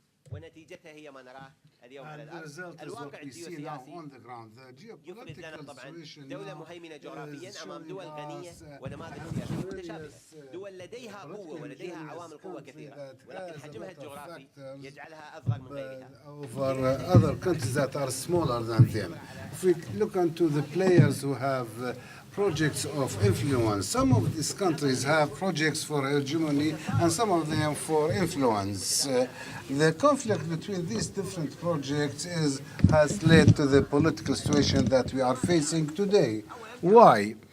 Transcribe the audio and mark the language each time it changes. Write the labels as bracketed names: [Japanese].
[Arabic] ونتيجتها هي ما نراه اليوم على [English] And the result is what we see now on the ground. The geopolitical situation [Arabic] دولة مهيمنة جغرافيا أمام دول غنية ونماذج سياسية متشابهة، دول لديها قوة ولديها عوامل قوة كثيرة، ولكن حجمها الجغرافي يجعلها أصغر من غيرها. [English] Over other countries that are smaller than them. If we look into the players who have projects of influence, some of these countries have projects for hegemony and some of them for influence. The conflict between these different projects has led to the political situation that we are facing today. Why?